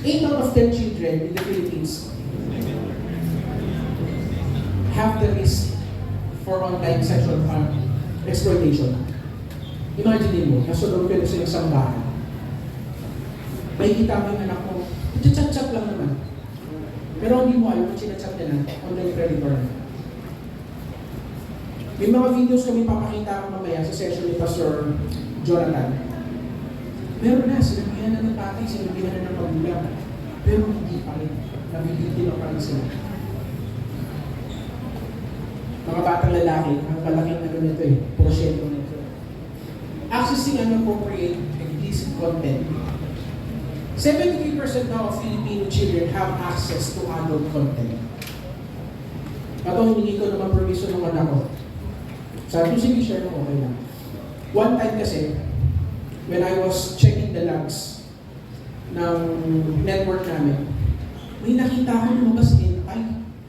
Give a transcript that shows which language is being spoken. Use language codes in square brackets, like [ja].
[en] 8 out of 10 children in the Philippines have the risk for online sexual exploitation. [tl] Imagine mo, nasa loob kayo sa isang bahay. May kita mo yung anak mo, chat-chat lang naman. Pero hindi mo alam kung sinachat niya na, online predator na. May mga videos kami papakita ko mamaya sa session ni Pastor Jonathan. Meron na, sinabi sinabihan na ng tatay, sinabihan na ng magulang. Pero hindi pa rin. Nabibigyan pa rin sila. Mga batang lalaki, ang malaking ano nito porsyento nito. [en] Accessing inappropriate explicit content. 73% now of Filipino children have access to adult content. [tl] Ito, hindi ko naman permission ng anak ko. Sabi ko, sige, share mo, okay lang. [en] One time kasi, when I was checking the logs ng network namin, [tl] may nakita ko lumabas [en] hentai.